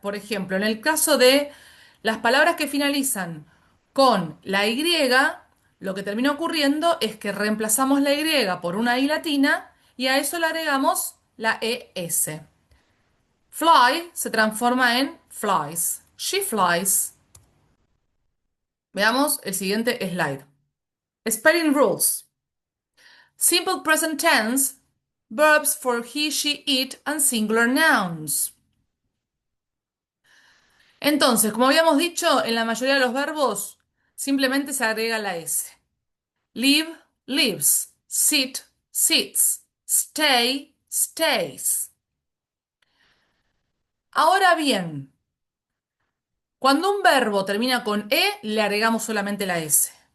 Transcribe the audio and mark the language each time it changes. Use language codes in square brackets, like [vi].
[es] Por ejemplo, en el caso de las palabras que finalizan con la Y, lo que termina ocurriendo es que reemplazamos la Y por una I latina y a eso le agregamos la ES. [en] Fly se transforma en flies. She flies. [es] Veamos el siguiente slide. [en] Spelling rules. Simple present tense, verbs for he, she, it, and singular nouns. [es] Entonces, como habíamos dicho, en la mayoría de los verbos simplemente se agrega la S. [en] Live, lives. Sit, sits. Stay, stays. [es] Ahora bien, cuando un verbo termina con E, le agregamos solamente la S.